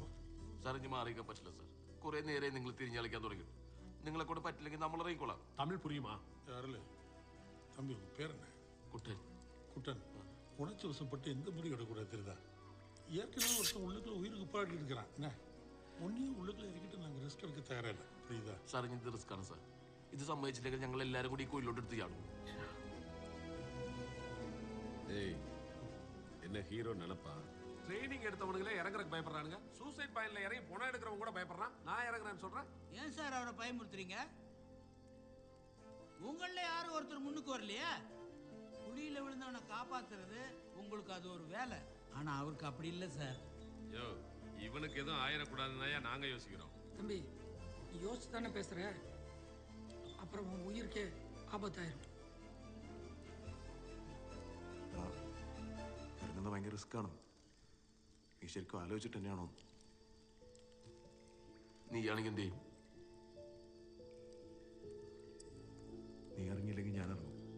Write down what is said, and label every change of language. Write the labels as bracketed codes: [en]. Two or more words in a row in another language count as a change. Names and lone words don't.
[ml] സാർ ഇനി മാറിക്കാൻ പറ്റില്ല സാർ. കുറെ നേരെ നിങ്ങൾ തിരിഞ്ഞളിക്കാൻ തുടങ്ങി. നിങ്ങളെ കൂടെ പറ്റില്ലെങ്കിൽ നമ്മൾ ഇറങ്ങിക്കോളാം. [ta] தமிழ் புரியுமா? யாரில் தம்பி உங்க பேர் என்ன? കുട്ടൻ. குட்டன். உணர்ச்சி வசப்பட்டு எந்த முடிவு எடுக்கக்கூடாது தெரியுதா? ஏற்கனவே ஒருத்தன் உள்ளுக்குள்ள உயிருக்கு பாடி இருக்கிறான் என்ன, ஒன்னையும் உள்ளுக்குள்ள இறக்கிட்டு நாங்கள் ரிஸ்க் எடுக்க தயாரில்லை, புரியுதா? [ml] സാർ ഇനി ഇത് റിസ്ക് ആണ് സാർ. ഇത് സമ്മതിച്ചില്ലെങ്കിൽ ഞങ്ങൾ എല്ലാവരും കൂടി ഈ കോയിലോട്ട് എടുത്ത് ചാടും. [ta] ஏய் என்ன ஹீரோ நினைப்பா? ட்ரைனிங் எடுத்தவனுங்களே இறங்குறதுக்கு பயப்படுறானுங்க. [en] suicide pointla [ta] இறங்கி பொணம் எடுக்கிறவங்க கூட பயப்படுறான். நான் இறங்குறேன்னு சொல்றேன். ஏன் சார் அவரை பயமுறுத்துறீங்க? உங்கள யாரும் ஒருத்தர் முன்னுக்கு வரலையே. குழியில விழுந்தவனை காப்பாத்துறது உங்களுக்கு அது ஒரு வேலை. ஆனா அவருக்கு அப்படி இல்லை சார். யோ, இவனுக்கு எதுவும் ஆயிடக்கூடாதுன்னா நாங்க யோசிக்கிறோம். தம்பி, நீ யோசிச்சு தானே பேசுற, அப்புறம் உன் உயிருக்கே ஆபத்தாயிரும். [ml] വരുന്നത് ഭയങ്കര റിസ്ക്കാണ്. നീ ശരിക്കും ആലോചിച്ചിട്ട് തന്നെയാണോ? നീയാണെങ്കിൽ എന്ത് ചെയ്യും? നീ ഇറങ്ങിയില്ലെങ്കിൽ ഞാൻ ഇറങ്ങും.